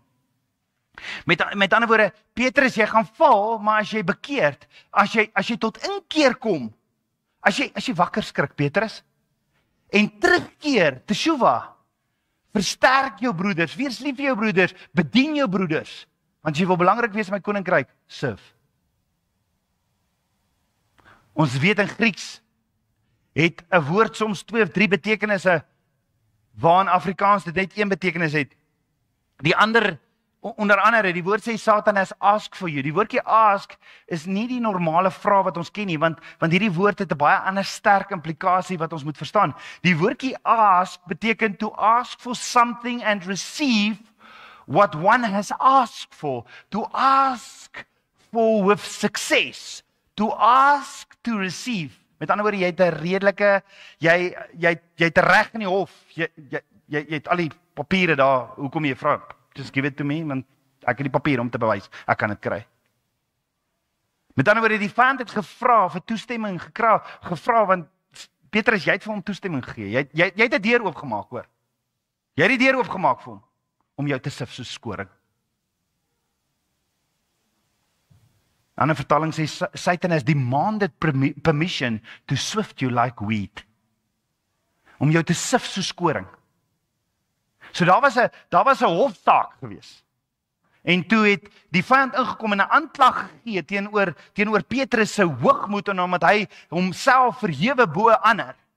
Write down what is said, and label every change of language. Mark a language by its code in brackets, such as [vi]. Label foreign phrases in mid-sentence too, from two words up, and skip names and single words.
[af] Met ander woorde, Petrus, jy gaan val, maar as jy bekeerd, as jy tot inkeer kom, as jy wakker skrik, Petrus, en terugkeer, teshuva, versterk jou broeders, wees lief vir jou broeders, bedien jou broeders, want as jy wil belangrik wees in my koninkryk, serve. Ons weet in Grieks, het 'n woord soms 2 of 3 betekenisse, waar in Afrikaans dit net 1 betekenis het. Die ander onder andere, die woord sê [en] Satan has asked for you. [af] Die woordjie ask is nie die normale vraag wat ons ken nie, want hierdie woord het 'n baie ander sterk implikasie wat ons moet verstaan. Die woordjie ask beteken [en] to ask for something and receive what one has asked for. To ask for with success. To ask to receive. [af] Met ander woorde, jy het 'n redelike, jy het reg in die hof. Jy het al die papiere daar. Hoekom jy vra? [en] Just give it to me, [af] want ek het die papier om te bewys. Ek kan dit kry. Met ander woorde, die vyand het gevra vir toestemming gevra want Petrus, jy het vir hom toestemming gegee. Jy het 'n deur oopgemaak, hoor. Jy het die deur oopgemaak vir hom om jou te sif soos koring. 'n Ander vertaling sê [en] Satan has demanded permission to sift you like wheat. [af] Om jou te sif soos koring. So daar was 'n hofsaak gewees. En toe het die vyand ingekom en 'n aanklag gegee teenoor Petrus se hoogmoed en omdat hy homself verhewe bo ander.